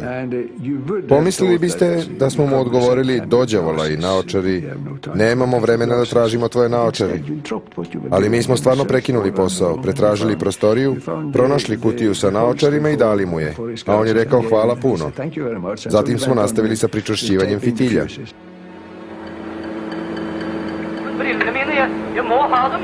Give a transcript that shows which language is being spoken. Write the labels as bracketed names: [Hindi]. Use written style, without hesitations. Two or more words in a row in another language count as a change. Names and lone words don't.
[Serbian] Pomislili biste da smo mu odgovorili, dođavola i naočari, nemamo vremena da tražimo tvoje naočari. Ali mi smo stvarno prekinuli posao, pretražili prostoriju, pronašli kutiju sa naočarima i dali mu je. A on je rekao hvala puno. Zatim smo nastavili sa pričvršćivanjem fitilja. [Norwegian] Brillene mine, jeg må ha dem.